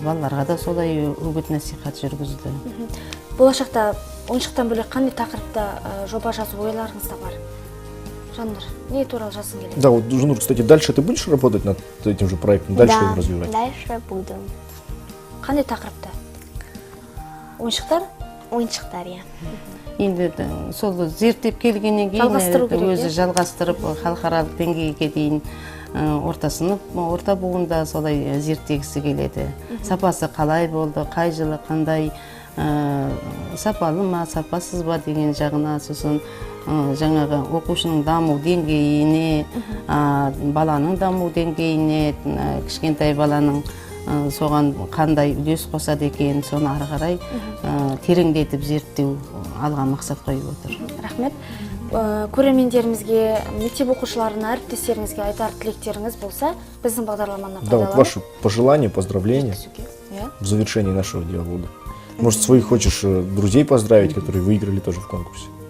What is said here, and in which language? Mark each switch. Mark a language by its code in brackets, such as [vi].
[kk] Балаларға да солай үгіт насихат жүргізді. Болашақта ойыншықтан бөлек қандай тақырыпта жоба жазу ойларыңызда бар? Жаннұр, не туралы жазғың келеді? [ru] Да, вот, Жаннур, кстати, дальше ты будешь работать над этим же проектом? Дальше его развивать? Дальше буду. [kk] Қандай тақырыпта? Ойыншықтар? Ойыншықтар, иә. Енді сол зерттеп келгеннен кейін өзі жалғастырып халықаралық деңгейге дейін орта сынып, орта буында солай зерттегісі келеді. Сапасы қалай болды, қай жылы қандай, сапалы ма, сапасыз ба деген жағына, сосын жаңағы оқушының даму деңгейіне, баланың даму деңгейіне, кішкентай баланың соған қандай үлес қосады екен, соны ары қарай тереңдетіп зерттеу алған мақсат қойып отыр. Рахмет. Көрермендерімізге, мектеп оқушыларына, әріптестеріңізге айтар тілектеріңіз болса, біздің бағдарламаны пайдаланып. [ru] Да, вот ваши пожелания, поздравления в завершении нашего диалога. Может, своих хочешь друзей поздравить, которые выиграли тоже в конкурсе?